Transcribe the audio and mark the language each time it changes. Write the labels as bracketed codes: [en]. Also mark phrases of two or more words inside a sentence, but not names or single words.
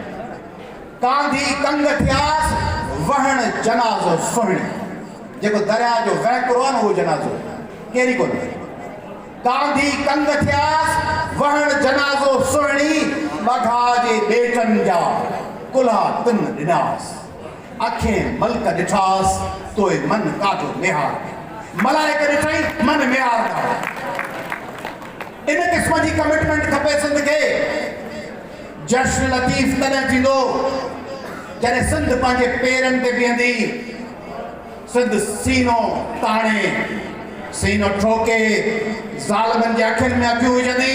[sd] कांधी कंग थियास वहण जनाज़ो सुहिणी। जेको दरिया जो वहकिरो आहे न उहो जनाज़ो कहिड़ी कोन्हे। कांधी कंग थियास वहण जनाज़ो सुहिणी। बघा जे ॿेटनि जा कुल्हा तिन ॾिनास। अखें मल्क ॾिठास तोए मन काजो निहार। मलाइक ॾिठई मन निहार था। इन क़िस्म जी कमिटमेंट खपे सिंध खे। जश्न लतीफ़ तॾहिं थींदो जॾहिं सिंध पंहिंजे पेरनि ते बीहंदी। सिंध सीनो ताणे, सीनो ठोके, ज़ालिमनि जे अखियुनि में अखियूं विझंदी।